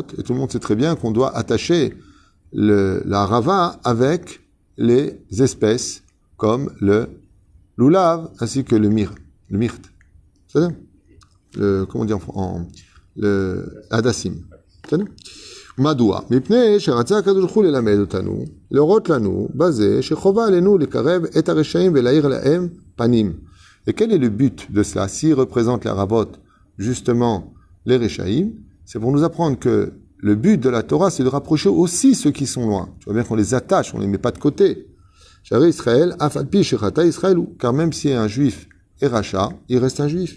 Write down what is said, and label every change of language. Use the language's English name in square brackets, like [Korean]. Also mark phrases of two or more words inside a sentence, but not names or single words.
[French] Et tout le monde sait très bien qu'on doit attacher la rava avec les espèces comme le lulav ainsi que le myrte. C'est ça? Comment on dit le hadassim. C'est ça? [Hebrew] מדוע? מפני שרצה הקדוש ברוך הוא ללמד אותנו, להורות לנו בזה שחובה עלינו לקרב את הרשעים ולהאיר להם פנים. [French] Et quel est le but de cela? S'il représente la ravote, justement, les Réchaïm, c'est pour nous apprendre que le but de la Torah, c'est de rapprocher aussi ceux qui sont loin. Tu vois bien qu'on les attache, on les met pas de côté. [Hebrew] J'arrive Israël, אף על פי שחטא Israël, [French] car même si un juif est rachat, il reste un juif.